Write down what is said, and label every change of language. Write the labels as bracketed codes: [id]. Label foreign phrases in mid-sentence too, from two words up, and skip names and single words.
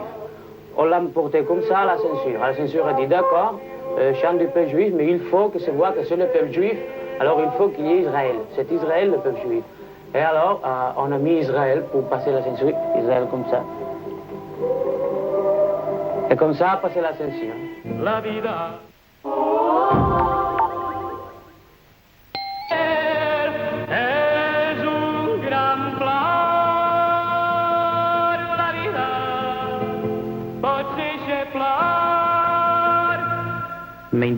[fr] On l'a porté comme ça à la censure. La censure a dit d'accord, chante du peuple juif, mais il faut que se voit que c'est le peuple juif. Alors il faut qu'il y ait Israël. C'est Israël le peuple juif. Et alors, on a mis Israël pour passer la censure, Israël comme ça. Et comme ça, a passé la censure. [ca] La vida és un gran plor. La vida pot ser eixeflar.